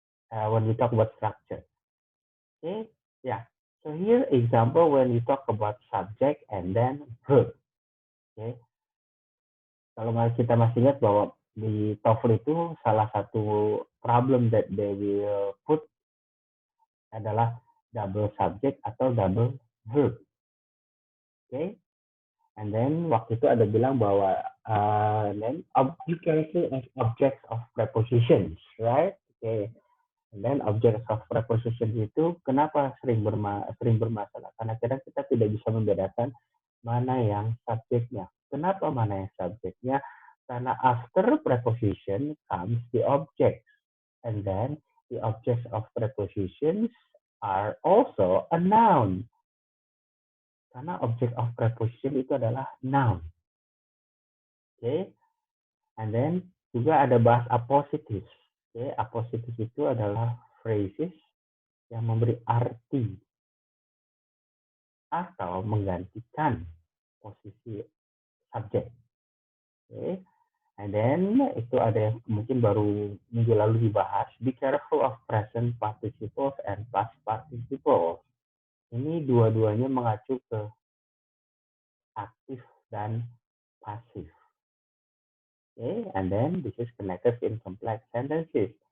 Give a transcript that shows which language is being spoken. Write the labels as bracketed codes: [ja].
[en] When we talk about structure. Yeah. So here example when we talk about subject and then verb. [id] Kalau kita masih ingat bahwa di TOEFL itu salah satu [en] problem that they will put [id] adalah double subject atau double verb. [en] And then [id] waktu itu ada bilang bahwa [en] then be careful of objects of prepositions, right? And then objects of prepositions [id] itu kenapa sering bermasalah? Karena kadang kita tidak bisa membedakan mana yang subjeknya. Kenapa mana yang subjeknya? [en] Karena after preposition comes the objects, and then the objects of prepositions are also a noun. [id] Karena object of preposition itu adalah noun. [en] And then [id] juga ada bahas appositive. Appositive itu adalah phrases yang memberi arti atau menggantikan posisi subjek. [en] And then [id] itu ada yang mungkin baru minggu lalu dibahas. [en] Be careful of present participles and past participles. [id] Ini dua-duanya mengacu ke aktif dan pasif. [en] And then this is connected in complex sentences.